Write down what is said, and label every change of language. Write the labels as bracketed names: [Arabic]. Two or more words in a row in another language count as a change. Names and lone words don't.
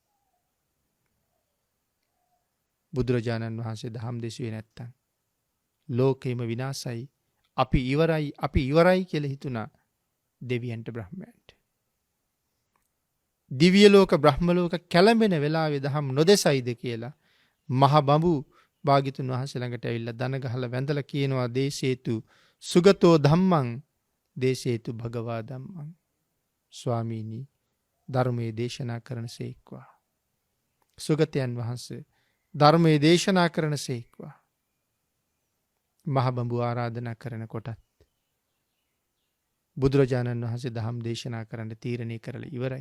[Sinhala] බුදුරජාණන් වහන්සේ දහම් දෙසුවේ නැත්තම් ලෝකෙම විනාසයි, අපි ඉවරයි කියලා හිතුණා දෙවියන්ට බ්‍රහ්මයන්ට. දිව්‍ය ලෝක බ්‍රහ්ම ලෝක කැළඹෙන වෙලාවේ දහම් නොදෙසයිද කියලා මහ බඹු භාග්‍යතුන් වහන්සේ ළඟට ඇවිල්ලා දන ගහලා වැඳලා කියනවා [Pali] දේශේතු සුගතෝ ධම්මං දේශේතු භගවා ධම්මං. [Sinhala] ස්වාමීනි ධර්මයේ දේශනා කරනසේක්වා. සුගතයන් වහන්සේ ධර්මයේ දේශනා කරනසේක්වා. මහ බඹු ආරාධනා කරනකොටත් බුදුරජාණන් වහන්සේ දහම් දේශනා කරන්න තීරණය කරලා ඉවරයි.